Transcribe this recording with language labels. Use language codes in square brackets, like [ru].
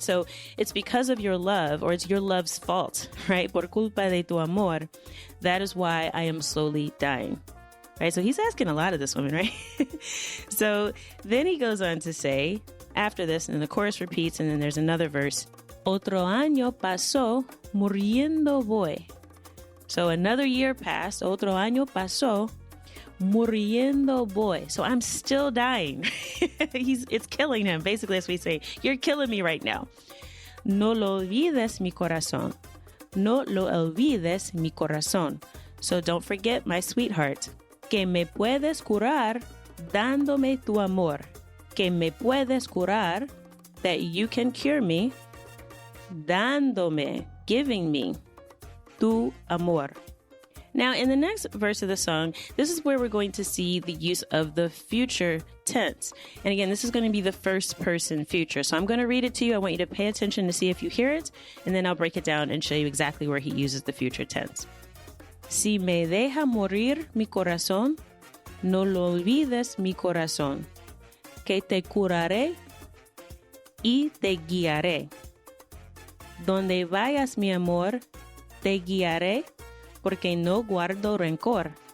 [en] So it's because of your love, or it's your love's fault, right? [es] Por culpa de tu amor. [en] That is why I am slowly dying. Right? So he's asking a lot of this woman, right? So then he goes on to say, after this, and the chorus repeats, and then there's another verse. [es] Otro año pasó, muriendo voy. [en] So another year passed, [es] otro año pasó, muriendo voy. [en] So I'm still dying. It's killing him. Basically, that's what he's saying. You're killing me right now. [es] No lo olvides mi corazón. No lo olvides mi corazón. [en] So don't forget my sweetheart. [es] Que me puedes curar dándome tu amor, que me puedes curar, [en] that you can cure me, [es] dándome, [en] giving me, [es] tu amor. [en] Now, in the next verse of the song, this is where we're going to see the use of the future tense. And again, this is going to be the first person future. So I'm going to read it to you. I want you to pay attention to see if you hear it, and then I'll break it down and show you exactly where he uses the future tense. [es] Si me deja morir mi corazón, no lo olvides mi corazón, que te curaré y te guiaré. Donde vayas, mi amor, te guiaré, porque no guardo rencor.